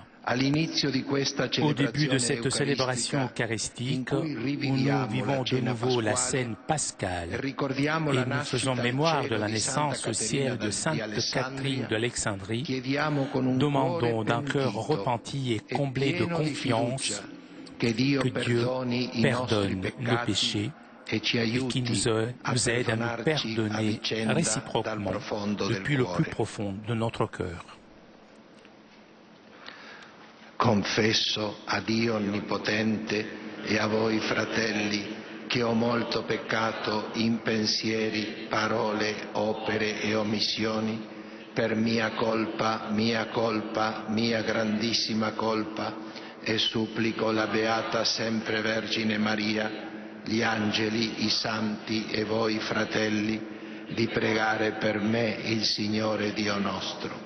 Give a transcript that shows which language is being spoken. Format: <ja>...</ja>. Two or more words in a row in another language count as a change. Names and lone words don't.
<fr>Au début de cette célébration eucharistique, où nous vivons de nouveau la scène pascale et nous faisons mémoire de la naissance au ciel de Sainte Catherine d'Alexandrie, demandons d'un cœur repenti et comblé de confiance que Dieu pardonne nos péchés et qui nous aide à nous pardonner réciproquement depuis le plus profond de notre cœur.</fr> <it>Confesso a Dio Onnipotente e a voi fratelli che ho molto peccato in pensieri, parole, opere e omissioni, per mia colpa, mia grandissima colpa, e supplico la Beata Sempre Vergine Maria, gli angeli, i santi e voi fratelli, di pregare per me il Signore Dio nostro.</it>